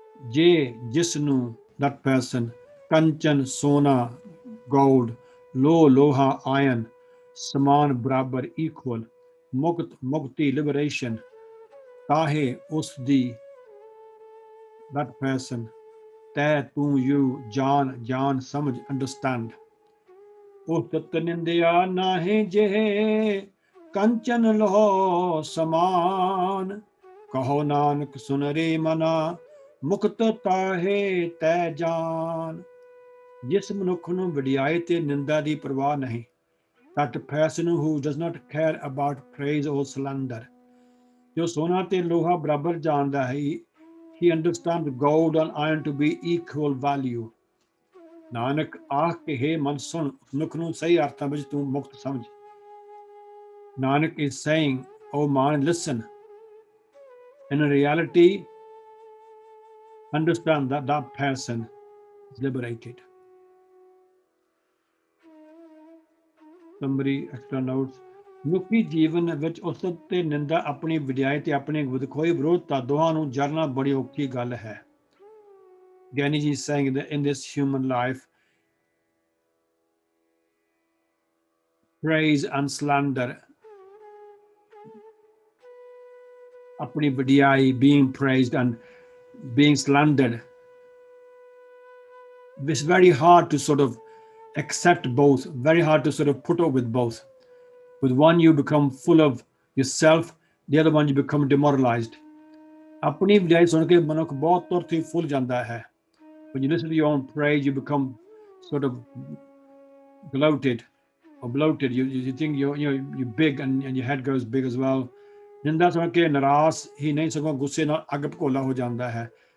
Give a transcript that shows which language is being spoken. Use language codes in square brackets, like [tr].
[pa] ਜੇ ਜਿਸ ਨੂੰ [en] that person, [pa] ਕੰਚਨ ਸੋਨਾ gold, ਲੋ ਲੋਹਾ iron, ਸਮਾਨ ਬਰਾਬਰ equal, ਮੁਕਤ ਮੁਕਤੀ liberation, ਤਾਹੇ ਉਸ ਦੀ [en] that person, [pa] ਤੈ ਤੂੰ you ਜਾਨ ਜਾਨ ਸਮਝ understand. ਉਸਤਤ ਨਿੰਦਿਆ ਨਾਹੇ ਜਿਹੇ ਕੰਚਨ ਲਹੋ ਸਮਾਨ, ਕਹੋ ਨਾਨਕ ਸੁਨ ਰੇ ਮਨਾ, ਮੁਕਤ ਤਾਹੇ ਤੈ ਜਾਨ. ਜਿਸ ਮਨੁੱਖ ਨੂੰ ਵਡਿਆਈ ਤੇ ਨਿੰਦਾ ਦੀ ਪਰਵਾਹ ਨਹੀਂ, [en] that person who does not care about praise or slander, [pa] ਜੋ ਸੋਨਾ ਤੇ ਲੋਹਾ ਬਰਾਬਰ ਜਾਣਦਾ ਹੈ, [en] he understands gold and iron to be equal value. [pa] Nanak ਆਖ ਕੇ ਹੈ ਮਨ ਸੁਣ, ਮਨੁੱਖ ਨੂੰ ਸਹੀ ਅਰਥਾਂ ਵਿੱਚ ਤੂੰ ਮੁਕਤ ਸਮਝ. [en] Nanak is saying, oh mind, listen. In reality, understand that that person is liberated. Summary, extra notes. [pa] ਮਨੁੱਖੀ ਜੀਵਨ ਵਿੱਚ ਉਸਤਤ ਤੇ ਨਿੰਦਾ, ਆਪਣੀ ਵਡਿਆਈ ਤੇ ਆਪਣੇ ਵਿਦਖੋਈ ਵਿਰੋਧਤਾ, ਦੋਹਾਂ ਨੂੰ ਜਰਨਾ ਬੜੀ ਔਖੀ ਗੱਲ ਹੈ. [en] Gyani ji is saying that in this human life, praise and slander, [pa] ਆਪਣੀ ਵਡਿਆਈ, [en] being praised and being slandered, it's very hard to sort of accept both, very hard to sort of put up with both. With one you become full of yourself, the other one you become demoralized. [pa] ਆਪਣੀ ਵਡਿਆਈ ਸੁਣ ਕੇ ਮਨੁੱਖ ਬਹੁਤ ਤੁਰਤ ਹੀ ਫੁੱਲ ਜਾਂਦਾ ਹੈ. [en] When you listen to your own praise, you become sort of gloated or bloated. You think you're big and your head goes big as well. [pa] ਨਿੰਦਾ ਸੁਣ ਕੇ ਨਿਰਾਸ਼ ਹੀ ਨਹੀਂ, ਸਗੋਂ ਗੁੱਸੇ ਨਾਲ ਅੱਗ ਭਗੋਲਾ ਹੋ ਜਾਂਦਾ ਹੈ.